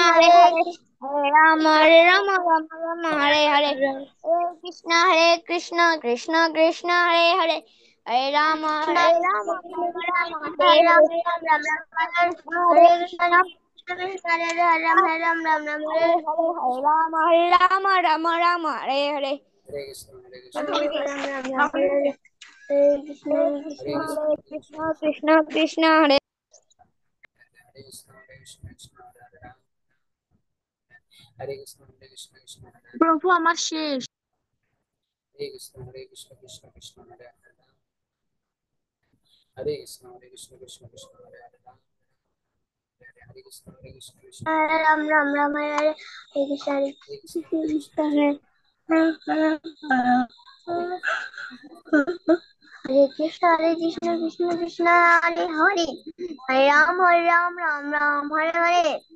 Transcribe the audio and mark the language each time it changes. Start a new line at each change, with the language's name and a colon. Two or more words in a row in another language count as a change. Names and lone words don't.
Sanskrit: Rama Rama Hare Hare Hare Krishna Krishna Krishna Hare Hare Hare Rama Rama Hare Hare Hare Krishna Krishna Hare Ram Ram Hare Rama Rama Hare Hare Krishna Krishna Hare Hare Krishna Krishna Hare
Bangla: প্রভু আমার শেষ।
Sanskrit: Hare Krishna Krishna Hare Hare Hare Krishna Krishna Hare Hare Hare Krishna Krishna Ram Ram Hare Hare Hare Krishna Krishna Hare Hare Krishna Krishna Krishna Hare Hare Hare Ram Hare Hare